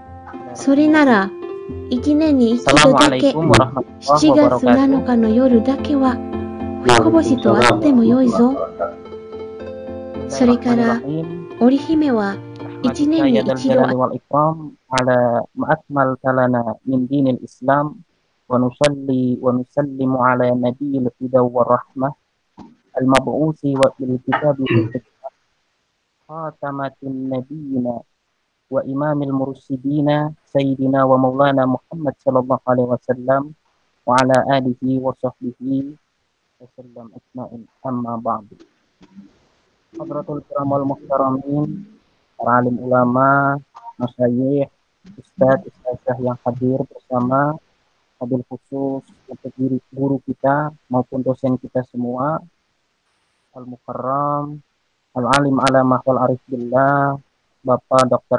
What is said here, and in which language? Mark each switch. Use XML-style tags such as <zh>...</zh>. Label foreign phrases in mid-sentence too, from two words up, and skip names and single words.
<ja>それなら、1年に一度だけ、7月7日の夜だけは、彦星と会ってもよいぞ。それから、織姫は、1年に一度</ja> <ar>على ما أكملت لنا من دين الإسلام ونصلي ونسلم على نبي الهدى والرحمة المبعوث بالكتاب والحكمة خاتمة النبيين وإمام المرسلين سيدنا ومولانا محمد صلى الله عليه وسلم وعلى آله وصحبه وسلم أجمعين أما بعد. حضرة الكرام والمحترمين,</ar> <id>para alim ulama, masyayikh, ustadz yang hadir bersama, hadir khusus untuk guru kita maupun dosen kita semua,</id> <ar>المكرم، العالم علامة والعارف بالله,</ar> <id>Bapak Dr.</id>